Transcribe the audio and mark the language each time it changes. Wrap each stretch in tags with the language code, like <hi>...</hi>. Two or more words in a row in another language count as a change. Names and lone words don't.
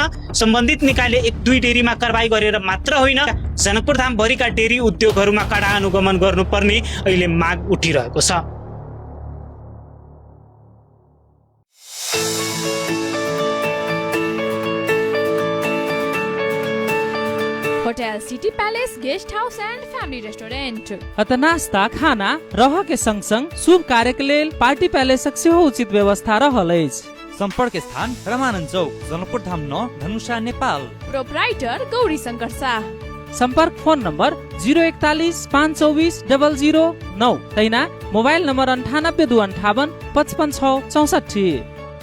<ne>सम्बन्धित निकायले 1-2 डेरीमा कारबाही गरेर मात्र होइन, जनकपुर धाम भरिका डेरी उद्योगहरूमा कडा अनुगमन गर्नुपर्ने अहिले माग उठिरहेको छ।</ne> <mai>होटल सिटी पैलेस गेस्ट हाउस एंड फैमिली रेस्टोरेंट अत नास्ता खाना रह के संग संग शुभ कार्य के लेल पार्टी पैलेसक सेहो उचित व्यवस्था रहल अछि। संपर्क स्थान रमानन्द चौक, जनकपुर धाम 9, धनुषा, नेपाल। प्रोपराइटर गौरी शंकर शाह। संपर्क फोन नंबर 041 524 009, तैना मोबाइल नंबर 98 258 55 6 64।</mai>